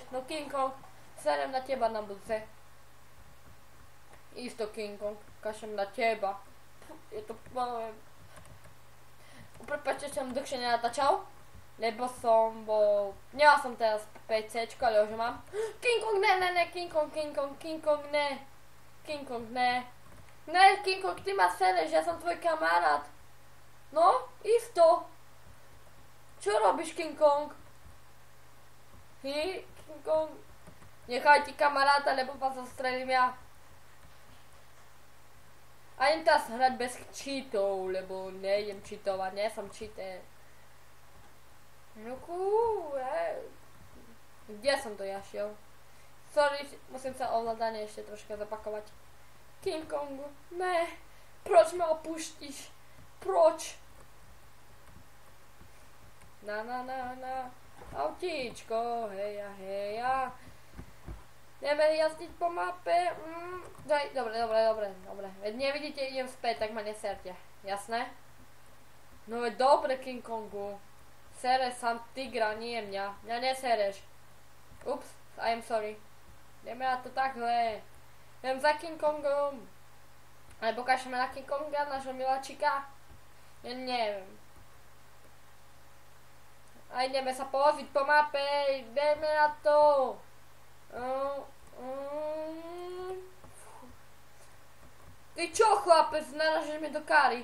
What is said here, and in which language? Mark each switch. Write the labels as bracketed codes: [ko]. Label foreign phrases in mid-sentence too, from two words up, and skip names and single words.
[sk] No King Kong, serem na teba na budúce. Isto King Kong, kašem na teba. Je to, prepáčte, že som dlhšie nenatáčal, lebo som bol, nemal som teraz PC, ale už mám. King Kong, ne, King Kong, ne. King Kong, ne, King Kong, ty ma sereš, ja som tvoj kamarát. No, isto. Čo robíš, King Kong? King Kong? Nechaj ti kamaráta, lebo vás zastrelím ja. A idem teraz hrať bez cheatov, lebo nejdem cheatovať, nie som cheater. Kde som to ja šiel? Sorry, musím sa ovládanie ešte troška zapakovať. King Kongu, ne. Proč ma opustíš? Proč? Na. Autíčko, heja. Ideme jazdiť po mape. Dobre. Veď nevidíte, idem späť, tak ma neserte. Jasné? No veď dobre, King Kongu. Sereš sam tigra, nie mňa. Mňa nesereš. [en] Ups, I am sorry. [sk] Ideme na to takhle. Idem za King Kongom. Alebo kašeme na King Konga, našho miláčika. Ja neviem. A ideme sa pozrieť po mape, ideme na to. Ty čo, chlapec, narážeš mi do kary?